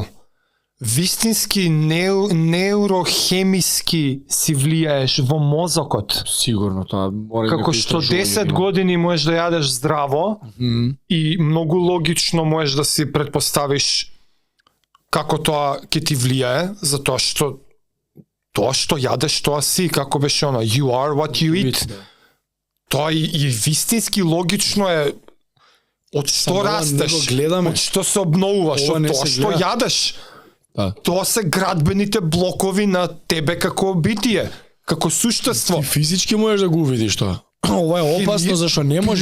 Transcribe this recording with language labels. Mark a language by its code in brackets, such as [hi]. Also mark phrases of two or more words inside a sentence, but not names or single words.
[mk] Вистински неурохемиски си влијаеш во мозокот. Сигурно тоа мора Како што 10 години можеш да јадеш здраво и многу логично можеш да си предпоставиш како тоа ќе ти влијае, затоа што јадеш, тоа си, како беше она, [en] you are what you eat. [mk] Тоа и вистински логично е од што растеш, од што се обновуваш, од тоа што јадеш. Да. Тоа се градбените блокови на тебе како битие, како суштество. Ти физички можеш да го увидиш тоа. Ова е опасно зашто не можеш.